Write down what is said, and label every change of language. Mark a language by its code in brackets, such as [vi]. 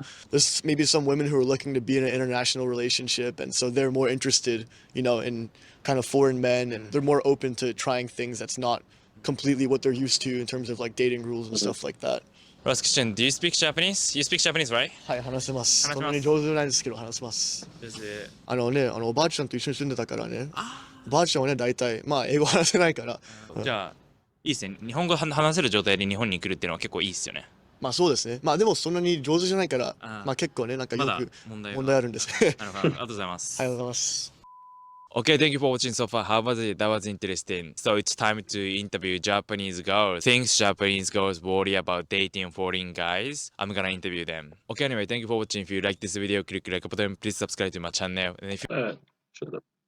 [en] There's maybe some women who are looking to be in an international relationship, and so they're more interested, in kind of foreign men, and they're more open to trying things that's not completely what they're used to in terms of like dating rules and stuff like that. Last question. Do you speak Japanese? You speak Japanese, right? [ja] はい、話せます。話せます。そんなに上手じゃないですけど話せます。おばあちゃんと一緒に住んでたからね。おばあちゃんはね、大体、英語話せないから。じゃあ、いいですね。日本語話せる状態で日本に来るっていうのは結構いいですよね。そうですね。でもそんなに上手じゃないから、結構ね、なんかよく問題あるんですね。なるほど。ありがとうございます。ありがとうございます。 [en] Okay, thank you for watching so far. How was it? That was interesting. So it's time to interview Japanese girls. Things Japanese girls worry about dating foreign guys. I'm gonna interview them. Okay, anyway, thank you for watching. If you like this video, click like button. Please subscribe to my channel. And if you Shut up.